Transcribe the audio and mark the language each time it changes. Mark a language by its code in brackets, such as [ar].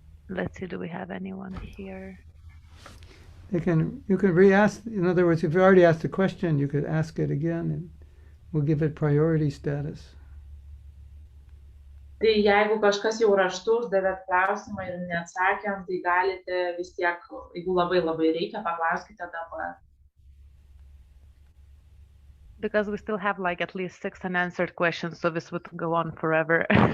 [en] Let's see, do we have anyone here? You can re-ask. In other words, if you already asked a question, you could ask it again, and we'll give it priority status. [lt] Tai jeigu kažkas jau raštu uždavėt klausimą ir neatsakėm, tai galite vis tiek, jeigu labai reikia, paklauskite dabar. [en] Because we still have like at least 6 unanswered questions, so this would go on forever.